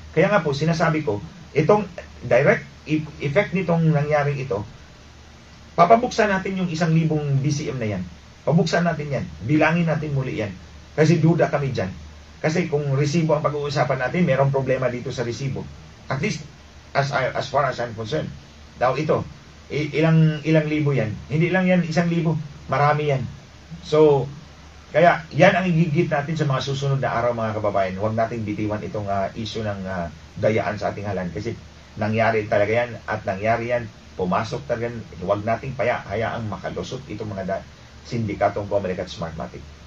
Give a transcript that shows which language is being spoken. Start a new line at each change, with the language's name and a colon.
Filipino: Kaya nga po sinasabi ko, itong direct effect nitong nangyaring ito, papabuksan natin yung 1,000 BCM na yan. Pabuksan natin yan. Bilangin natin muli yan. Kasi duda kami dyan. Kasi kung resibo ang pag-uusapan natin, merong problema dito sa resibo.
English: At least, as far as I'm concerned.
Filipino: Daw ito, ilang libo yan. Hindi lang yan 1,000. Marami yan. So, kaya yan ang igigit natin sa mga susunod na araw mga kababayan. Huwag nating bitiwan itong issue ng dayaan sa ating halan. Kasi nangyari talaga yan at nangyari yan. Pumasok talaga. Huwag nating hayaang makalusot itong mga sindikatong Comelec at Smartmatic.